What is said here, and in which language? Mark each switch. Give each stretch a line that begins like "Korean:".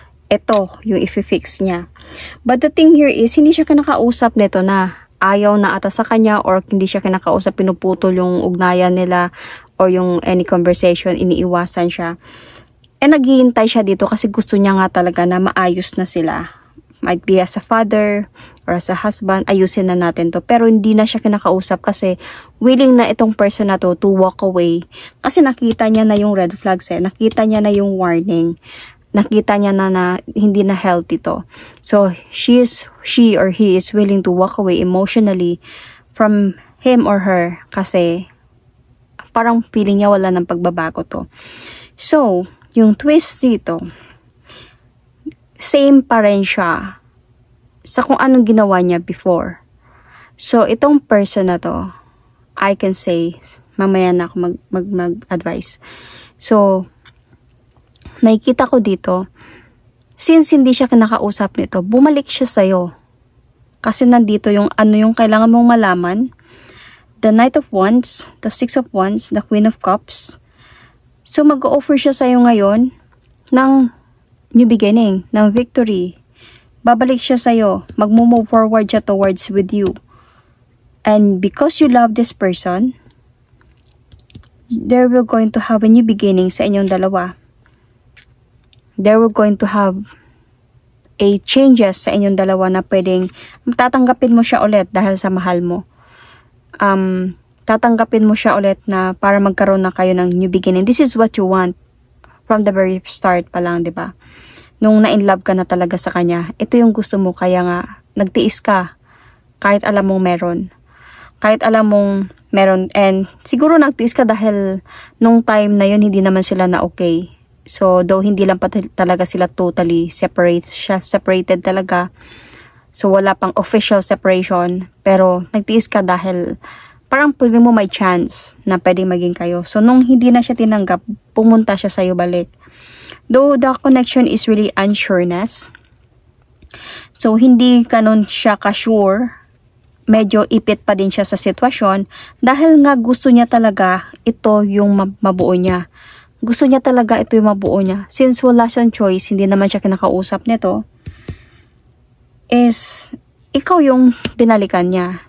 Filipino: Ito, yung i-fix niya.
English: But the thing here is,
Filipino: hindi siya kinakausap nito na ayaw na ata sa kanya, or hindi siya kinakausap, pinuputol yung ugnayan nila, or yung any conversation, iniiwasan siya. And naghihintay siya dito kasi gusto niya nga talaga na maayos na sila.
English: Might be as a father or as a husband,
Filipino: ayusin na natin to. Pero hindi na siya kinakausap kasi willing na itong person na to walk away. Kasi nakita niya na yung red flags Nakita niya na yung warning. nakita niya na hindi na healthy to.
English: So, she or he is willing to walk away emotionally from him or her
Filipino: kasi parang feeling niya wala ng pagbabago to. So, yung twist dito, same pa rin siya sa kung anong ginawa niya before. So, itong person na to,
English: I can say,
Filipino: mamaya na ako mag-advise. So, nakikita ko dito, since hindi siya kinakausap nito, bumalik siya sa'yo. Kasi nandito yung ano yung kailangan mong malaman.
English: The Knight of Wands, the Six of Wands, the Queen of Cups.
Filipino: So, mag-offer siya sa'yo ngayon ng new beginning, ng victory. Babalik siya sa'yo. Mag-move forward siya towards with you.
English: And because you love this person, there will going to have a new beginning
Filipino: sa inyong dalawa.
English: There will going to have a changes
Filipino: sa inyong dalawa na pwedeng tatanggapin mo siya ulit dahil sa mahal mo. Tatanggapin mo siya ulit na para magkaroon na kayo ng new beginning.
English: This is what you want from the very start
Filipino: pa lang, di ba? Nung na-in-love ka na talaga sa kanya, ito yung gusto mo, kaya nga nagtiis ka kahit alam mong meron. Kahit alam mong meron, and siguro nagtiis ka dahil nung time na yun hindi naman sila na okay. So, though hindi lang pa talaga sila totally separated talaga. So, wala pang official separation. Pero, nagtiis ka dahil parang pwede mo may chance na pwedeng maging kayo. So, nung hindi na siya tinanggap, pumunta siya sa'yo balik.
English: Though the connection is really unsureness.
Filipino: So, hindi ganun siya ka-sure. Medyo ipit pa din siya sa sitwasyon. Dahil nga gusto niya talaga ito yung mabuo niya. Gusto niya talaga ito yung mabuo niya. Since wala siyang choice, hindi naman siya kinakausap nito, is ikaw yung binalikan niya.